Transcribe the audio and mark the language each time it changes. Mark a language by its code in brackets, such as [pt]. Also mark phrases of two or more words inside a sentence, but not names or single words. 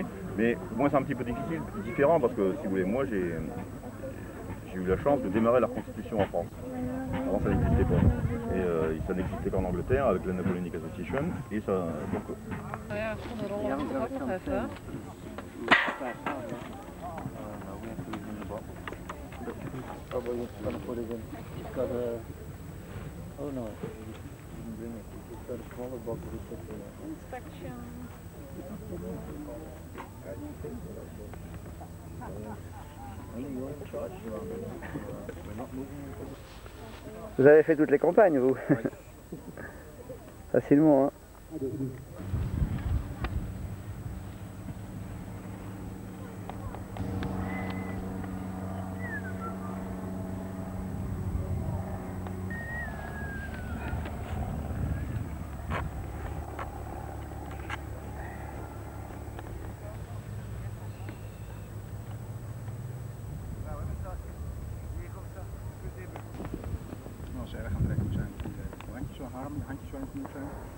[fr] Mais moi c'est un petit peu différent parce que si vous voulez, moi j'ai eu la chance de démarrer la Constitution en France. Avant ça n'existait pas. Et ça n'existait qu'en Angleterre avec la Napoleonic Association. Et ça. Donc, [en] Oh no, you didn't bring it. It's got a smaller box with it. Inspection. [fr] Vous avez fait toutes les campagnes, vous? Facilement, hein? [nl] Als ze erg aan het trekken zijn, de handjes zo halen, de handjes zo in moeten zijn.